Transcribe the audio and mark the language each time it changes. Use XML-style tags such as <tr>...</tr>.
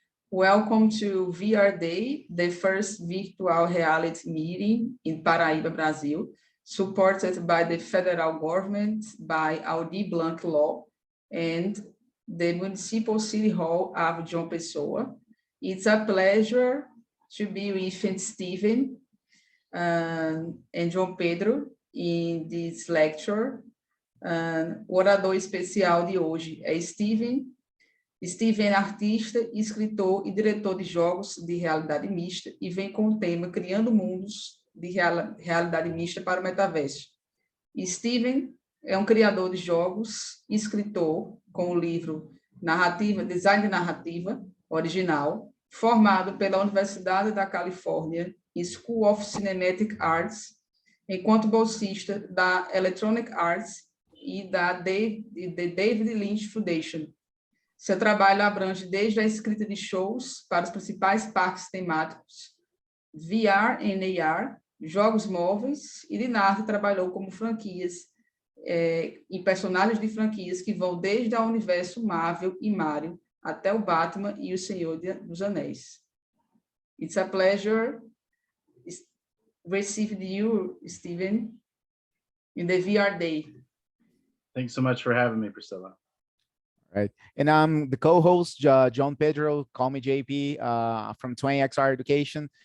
<en>Welcome to VR Day, the first virtual reality meeting in Paraíba, Brazil, supported by the federal government, by Aldir Blanc Law, and the Municipal City Hall of João Pessoa. It's a pleasure to be with Steven and João Pedro in this lecture.</en> <pt>O orador especial de hoje é Steven. Steven é artista, escritor e diretor de jogos de realidade mista e vem com o tema Criando Mundos de Realidade Mista para o Metaverso. Steven é um criador de jogos, escritor com o livro Design de Narrativa Original, formado pela Universidade da Califórnia School of Cinematic Arts, enquanto bolsista da Electronic Arts e da David Lynch Foundation. Seu trabalho abrange desde a escrita de shows para os principais parques temáticos, VR e AR, jogos móveis, e Dinart trabalhou como franquias em personagens de franquias que vão desde a Universo Marvel e Mario até o Batman e o Senhor dos Anéis.</pt> <en>It's a pleasure receiving you, Steven, in the VR Day. Thanks so much for having me, Priscilla. Right, and I'm the co-host, John Pedro, call me JP, from 20XR Education.</en>